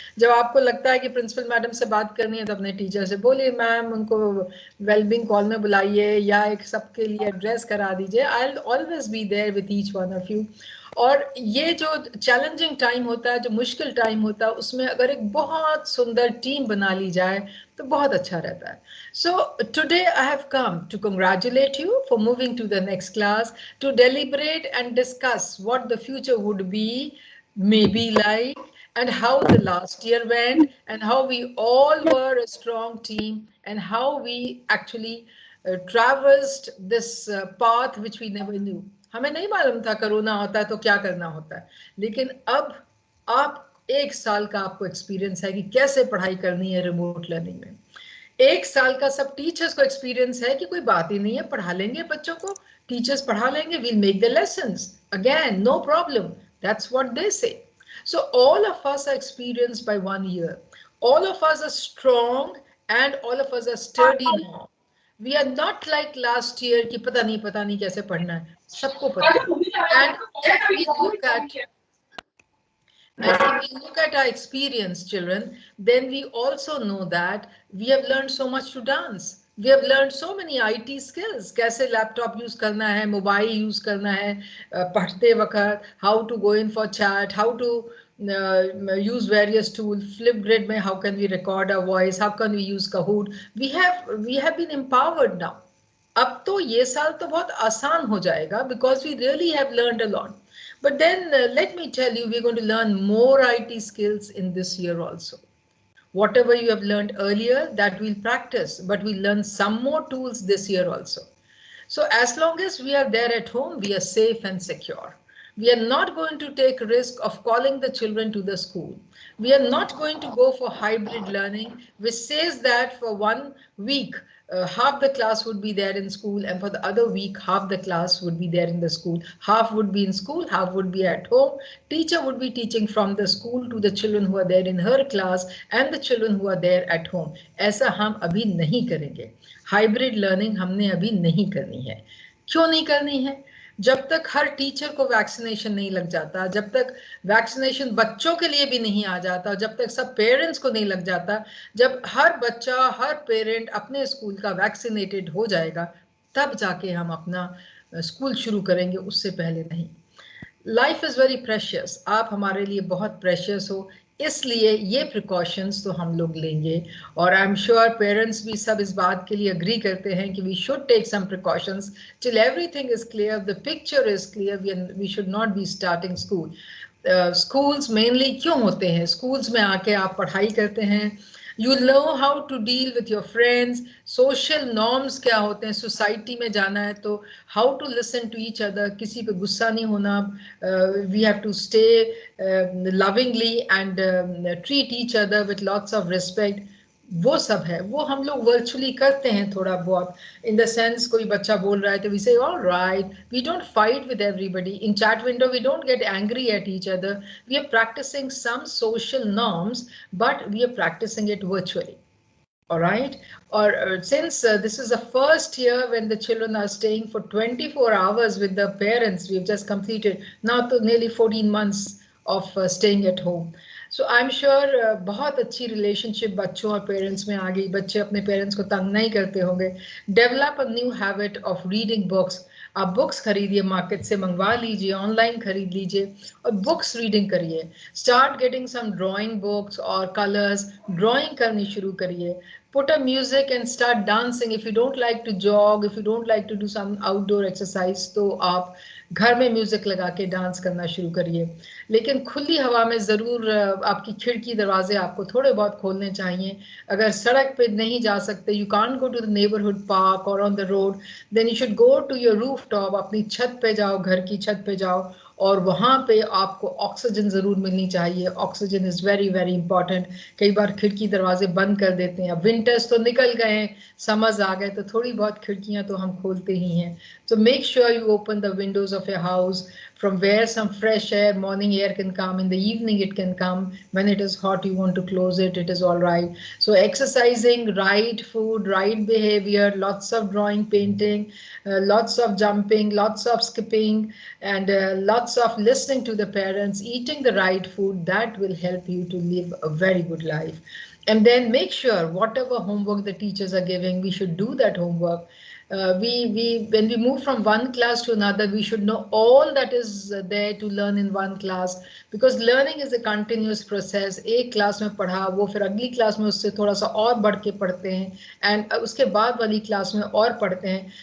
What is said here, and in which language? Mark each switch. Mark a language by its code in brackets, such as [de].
[hi] जब आपको लगता है कि प्रिंसिपल मैडम से बात करनी है तो अपने टीचर से बोलिए, मैम उनको वेलबींग कॉल में बुलाइए या एक सबके लिए एड्रेस करा दीजिए। [en] I will always be there with each one of you. [hi] और ये जो चैलेंजिंग टाइम होता है, जो मुश्किल टाइम होता है, उसमें अगर एक बहुत सुंदर टीम बना ली जाए तो बहुत अच्छा रहता है। [en] So today I have come to congratulate you for moving to the next class, to deliberate and discuss what the future would be, maybe like, and how the last year went, and how we all were a strong team, and how we actually traversed this path which we never knew. [hi] हमें नहीं मालूम था corona होता है तो क्या करना होता है, लेकिन अब आप 1 साल का आपको एक्सपीरियंस है कि कैसे पढ़ाई करनी है रिमोट लर्निंग में। 1 साल का सब टीचर्स को एक्सपीरियंस है कि कोई बात ही नहीं है, पढ़ा लेंगे बच्चों को, टीचर्स पढ़ा लेंगे, [en] we'll make the lessons again, no problem. That's what they say. So all of us are experienced by 1 year. All of us are strong and all of us are sturdy now. We are not like last year कि पता नहीं कैसे पढ़ना है, सबको पता है। And if we look at if we look at our experience, children, then we also know that we have learned so much to dance. We have learned so many IT skills. [hi] कैसे laptop use करना है, mobile use करना है पढ़ते वक्त, [en] how to go in for chat, how to use various tools. Flipgrid में how can we record our voice, how can we use Kahoot. We have been empowered now. [hi] अब तो ये साल तो बहुत आसान हो जाएगा [en] because we really have learned a lot. But then let me tell you, we're going to learn more IT skills in this year also. Whatever you have learned earlier, that we'll practice, but we'll learn some more tools this year also. So as long as we are there at home, we are safe and secure. We are not going to take risk of calling the children to the school. We are not going to go for hybrid learning, which says that for 1 week, half the class would be there in school, and for the other week, half the class would be there in the school. Half would be in school, half would be at home. Teacher would be teaching from the school to the children who are there in her class and the children who are there at home. [hi] ऐसा हम अभी नहीं करेंगे. Hybrid learning हमने अभी नहीं करनी है. क्यों नहीं करनी है? जब तक हर टीचर को वैक्सीनेशन नहीं लग जाता, जब तक वैक्सीनेशन बच्चों के लिए भी नहीं आ जाता, जब तक सब पेरेंट्स को नहीं लग जाता, जब हर बच्चा, हर पेरेंट अपने स्कूल का वैक्सीनेटेड हो जाएगा, तब जाके हम अपना स्कूल शुरू करेंगे, उससे पहले नहीं. [en] Life is very precious. [hi] आप हमारे लिए बहुत प्रेशियस हो, इसलिए ये प्रिकॉशंस तो हम लोग लेंगे. [en] और I am sure parents [hi] भी सब इस बात के लिए अग्री करते हैं कि [en] We should take some precautions till everything is clear, the picture is clear. We should not be starting school. [hi] Schools mainly क्यों होते हैं? स्कूल्स में आके आप पढ़ाई करते हैं, [en] you know how to deal with your friends, social norms [hi] क्या होते हैं, सोसाइटी में जाना है तो [en] how to listen to each other, [hi] किसी पे गुस्सा नहीं होना, [en] we have to stay lovingly and treat each other with lots of respect. [hi] वो सब है, वो हम लोग वर्चुअली करते हैं थोड़ा बहुत. इन द सेंस कोई बच्चा बोल रहा है तो [en] We say all right, we don't fight with everybody. In chat window we don't get angry at each other. We are practising some social norms, but we are practising it virtually. All right, or since this is the first year when the children are staying for 24 hours with the parents, we've just completed now to nearly 14 months of staying at home. So I'm sure [hi] बहुत अच्छी relationship बच्चों और parents में आ गई. बच्चे अपने parents को तंग नहीं करते होंगे. [en] Develop a new habit of reading books. [hi] आप बुक्स खरीदिए, मार्केट से मंगवा लीजिए, ऑनलाइन खरीद लीजिए और बुक्स रीडिंग करिए. [en] start getting some drawing books [hi] और कलर्स, ड्राइंग करनी शुरू करिए. [en] Put a music and start dancing. If you don't like to jog, if you don't like to do some outdoor exercise, [hi] तो आप घर में म्यूजिक लगा के डांस करना शुरू करिए. लेकिन खुली हवा में ज़रूर आपकी खिड़की दरवाजे आपको थोड़े बहुत खोलने चाहिए. अगर सड़क पे नहीं जा सकते, [en] you can't go to the neighborhood park or on the road, then you should go to your rooftop. [hi] अपनी छत पे जाओ, घर की छत पे जाओ और वहाँ पे आपको ऑक्सीजन ज़रूर मिलनी चाहिए. [en] Oxygen is very very important. [hi] कई बार खिड़की दरवाजे बंद कर देते हैं. अब विंटर्स तो निकल गए हैं, समर्स आ गए, तो थोड़ी बहुत खिड़कियाँ तो हम खोलते ही हैं. [en] So make sure you open the windows of your house, from where some fresh air, morning air can come. In the evening it can come. When it is hot you want to close it, it is all right. So exercising, right food, right behavior, lots of drawing, painting, lots of jumping, lots of skipping, and lots of listening to the parents, eating the right food, that will help you to live a very good life. And then make sure whatever homework the teachers are giving, we should do that homework. When we move from one class to another, we should know all that is there to learn in one class, because learning is a continuous process. [hi] एक class में पढ़ा, वो फिर अगली class में उससे थोड़ा सा और बढ़ के पढ़ते हैं, and उसके बाद वाली क्लास में और पढ़ते हैं.